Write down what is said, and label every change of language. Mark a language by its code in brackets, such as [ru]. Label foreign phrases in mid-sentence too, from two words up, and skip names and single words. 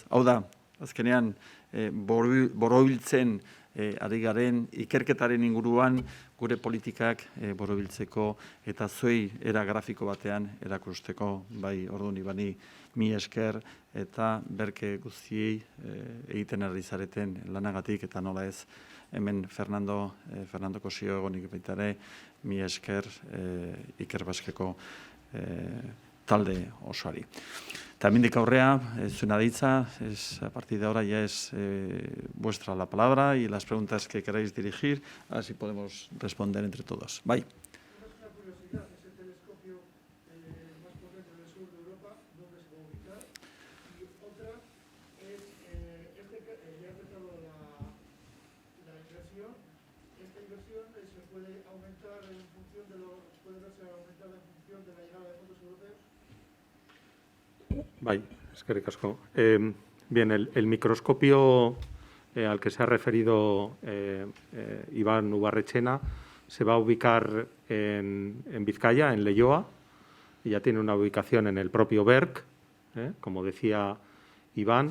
[eu] Hau da, azkenean borobiltzen ari garen ikerketaren inguruan gure politikak borobiltzeko eta zuei era grafiko batean erakusteko, bai orduan ibani mi esker eta berke guztiei egiten ari zareten lanagatik eta nola ez hemen Fernando Kosio egonik baita ere mi esker Ikerbaskeko talde osoari. Eta hemendik aurrea, zuen aditza, [es] a partir de ahora ya es vuestra la palabra y las preguntas que queráis dirigir, así podemos responder entre todos. Bye. Una curiosidad, ese telescopio más potente del sur de Europa, ¿dónde se va a ubicar? Y otra es, ya ha empezado la inversión, esta inversión se puede aumentar en función de puede verse aumentada en función de la llegada de fondos europeos. [eu] Bai, eskerrik asko. [es] Bien, el microscopio al que se ha referido Iván Ubarretxena se va a ubicar en Vizcaya, en Leioa, y ya tiene una ubicación en el propio Berc, como decía Iván.